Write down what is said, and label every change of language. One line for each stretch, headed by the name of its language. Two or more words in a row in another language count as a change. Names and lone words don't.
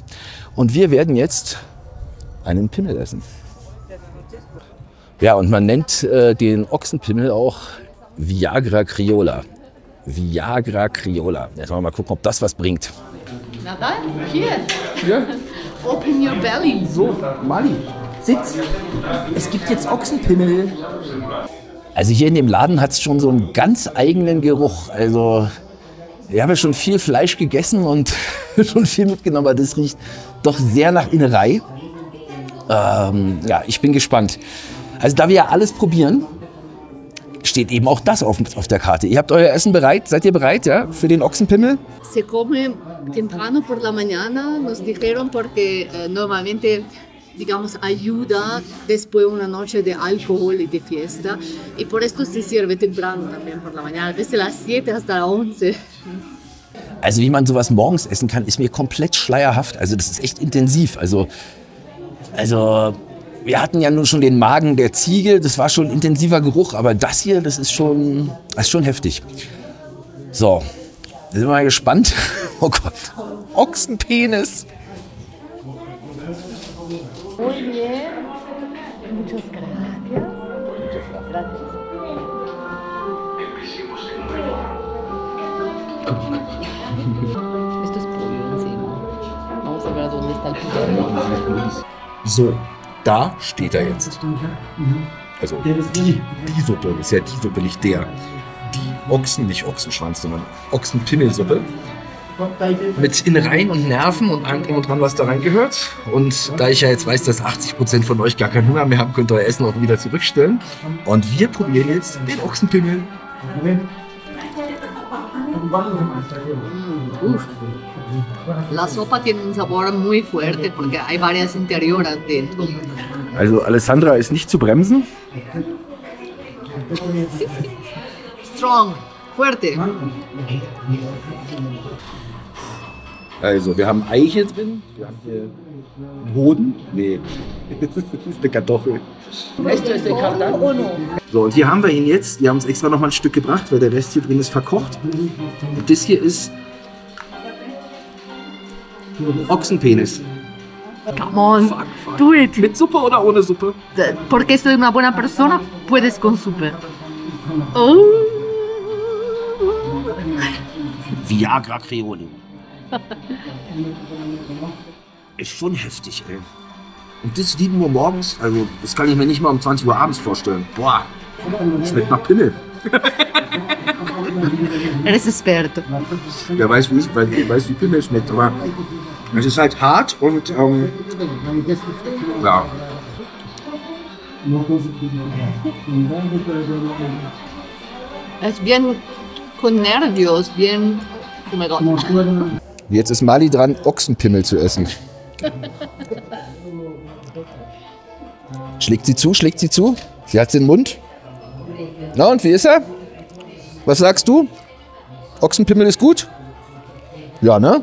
German: Und wir werden jetzt einen Pimmel essen. Ja, und man nennt den Ochsenpimmel auch Viagra Criolla. Viagra Criolla. Jetzt wollen wir mal gucken, ob das was bringt. Na dann, hier. Ja.
English: Open your belly.
German: So, Mali, sitz. Es gibt jetzt Ochsenpimmel. Also hier in dem Laden hat es schon so einen ganz eigenen Geruch. Also ich habe ja schon viel Fleisch gegessen und schon viel mitgenommen, aber das riecht doch sehr nach Innerei. Ja, ich bin gespannt. Also da wir ja alles probieren, steht eben auch das auf der Karte. Ihr habt euer Essen bereit? Seid ihr bereit, ja, für den Ochsenpimmel?
Spanish: Se come temprano por la mañana, nos dijeron porque normalmente, digamos, ayuda después de una noche de alcohol y de fiesta. Y por esto se sirve temprano también por la mañana, desde las 7 hasta las 11.
German: Also wie man sowas morgens essen kann, ist mir komplett schleierhaft. Also das ist echt intensiv. Also wir hatten ja nun schon den Magen der Ziege, das war schon ein intensiver Geruch, aber das hier, das ist schon heftig. So, da sind wir mal gespannt. Oh Gott, Ochsenpenis.
Spanish: Muy bien. Muchas gracias. Gracias. Esto es pollo encima. Vamos a ver dónde está el pollo.
German: So, da steht er jetzt. Also die Suppe, ist ja die Suppe, nicht der. Die nicht Ochsenschwanz, sondern Ochsenpimmelsuppe. Mit Innereien und Nerven und allem drum und dran, was da reingehört. Und da ich ja jetzt weiß, dass 80% von euch gar keinen Hunger mehr haben, könnt ihr euer Essen auch wieder zurückstellen. Und wir probieren jetzt den Ochsenpimmel.
Spanish: La sopa tiene un sabor muy fuerte porque hay varias interioras dentro.
German: Also Alessandra ist nicht zu bremsen.
Spanish: Strong, fuerte.
German: Also wir haben Ei hier drin, wir haben hier Hoden. Nee, das ist eine Kartoffel. So, und hier haben wir ihn jetzt. Wir haben uns extra noch mal ein Stück gebracht, weil der Rest hier drin ist verkocht. Und das hier ist Ochsenpenis.
English: Come on, do it.
German: Mit Suppe oder ohne Suppe?
Spanish: Porque soy una buena persona, puedes con super. Oh.
German: Viagra Creole. Ist schon heftig, ey. Und das 7 Uhr morgens, also das kann ich mir nicht mal um 20 Uhr abends vorstellen. Boah, schmeckt nach Pimmel.
Spanish: Eres experto.
German: Wer weiß, wie Pimmel schmeckt, aber es ist halt hart und ja.
Spanish: Es bien con nervios, bien...
German: Oh mein Gott. Jetzt ist Mali dran, Ochsenpimmel zu essen. Schlägt sie zu, schlägt sie zu. Sie hat den Mund. Na und wie ist er? Was sagst du? Ochsenpimmel ist gut? Ja, ne?